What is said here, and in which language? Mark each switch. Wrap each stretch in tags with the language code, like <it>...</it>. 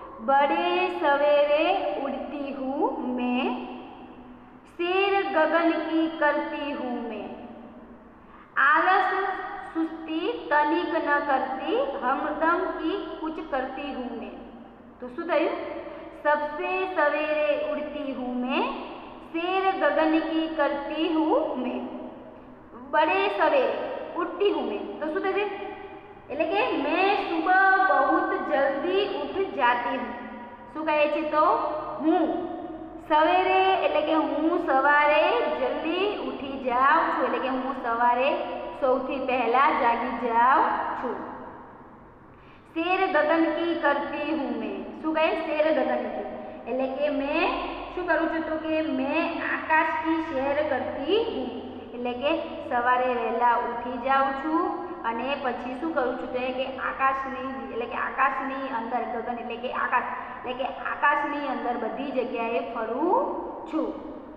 <hi>बड़े सवेरे उड़ती हूँ मैं, शेर गगन की करती हूँ मैं, आलस सुस्ती तनिक न करती, हमदम की कुछ करती हूँ मैं।</hi> <gu>तो शू थयुं?</gu> <hi>सबसे सवेरे उड़ती हूँ मैं, शेर गगन की करती हूँ मैं, बड़े सवेरे उठती हूँ मैं।</hi> <gu>तो शू थशे?</gu> <hi>એટલે કે मैं सुबह बहुत जल्दी उठ जाती हूँ।</hi> <gu>શું કહે છે તો હું સવેરે એટલે કે હું સવારે જલ્દી ઉઠી જાઉં છું, એટલે કે હું સવારે સૌથી પહેલા જાગી જાઉં છું।</gu> <hi>શેર ગગન की करती हूँ मैं।</hi> <gu>શું કહે? શેર ગગન की એટલે કે मैं શું કરું છું તો કે</gu> <hi>मैं आकाश की सैर करती हूँ,</hi> <gu>એટલે કે સવારે વહેલા ઉઠી જાઉં છું અને પછી શું કરું છું તો કે આકાશની એટલે કે આકાશની અંદર ગગન એટલે કે આકાશ એટલે કે આકાશની અંદર બધી જગ્યાએ ફરું છું।</gu>